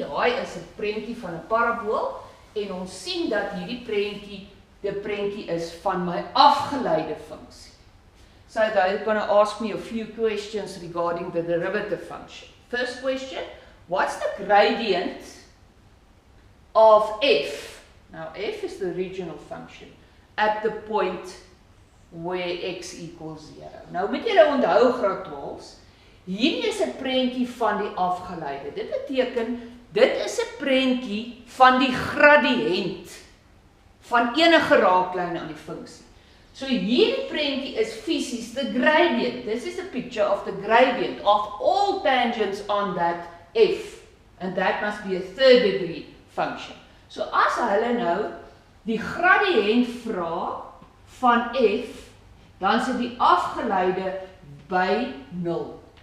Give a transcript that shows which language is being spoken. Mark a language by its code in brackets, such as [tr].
[af] Daai is 'n prentjie van 'n parabool, en ons sien dat hierdie prentjie, die prentjie is van my afgeleide funksie. [en] So they're going to ask me a few questions regarding the derivative function. First question, what's the gradient of f? Now f is the original function at the point where x equals 0. [af] Nou moet julle onthou graad 12's, hierdie is 'n prentjie van die afgeleide. Dit beteken, dit is 'n prentjie van die gradiënt van enige raaklyn aan die funksie. So hierdie prentjie is fisies [en] the gradient. This is a picture of the gradient of all tangents on that f, and that must be a third degree function. [af] So as hulle nou die gradiënt vra van f, dan sit die afgeleide by 0.